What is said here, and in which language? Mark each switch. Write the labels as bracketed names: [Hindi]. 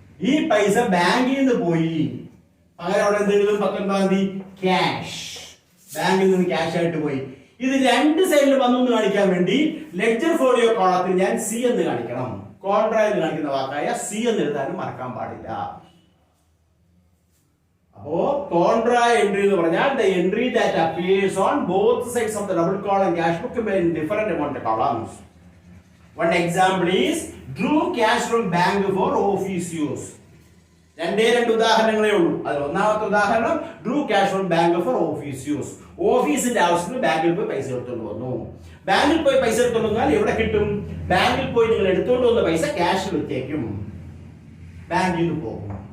[Malayalam] ഈ പൈസ ബാങ്കിൽ നിന്ന് പോയി. അങ്ങനെ അവിടെ എന്തെങ്കിലും 19-ാം തീയതി ക്യാഷ്, ബാങ്കിൽ നിന്ന് ക്യാഷ് ആയിട്ട് പോയി. ഇത് 2 സൈഡിൽ വന്നു എന്ന് കാണിക്കാൻ വേണ്ടി ലെഡ്ജർ ഫോളിയോ കോളത്തിൽ ഞാൻ സി എന്ന് കാണിക്കണം. കോൺട്രാ എന്ന് കാണിക്കുന്ന വാക്കായ സി എന്ന് എഴുതാനും മറക്കാൻ പാടില്ല. അപ്പോ കോൺട്രാ എൻട്രി എന്ന് പറഞ്ഞാൽ [English] the entry that appears on both sides of the double column cash book in different amount of columns. One example is drew cash from bank for office use. [Malayalam] രണ്ടേ ഉദാഹരണങ്ങളേ ഉള്ളൂ. അതിൽ ഒന്നാമത്തെ ഉദാഹരണം [English] Drew cash from bank for office use. [Malayalam] ഓഫീസിന്റെ ആവശ്യത്തിന് ബാങ്കിൽ പോയി പൈസ എടുത്തുകൊണ്ട് വന്നു. ബാങ്കിൽ പോയി പൈസ എടുത്തുകൊണ്ട് വന്നാൽ എവിടെ കിട്ടും? ബാങ്കിൽ പോയി നിങ്ങൾ എടുത്തുകൊണ്ട് വന്ന പൈസ ക്യാഷ് വെച്ചേക്കും, ബാങ്കിൽ നിന്ന് പോകും.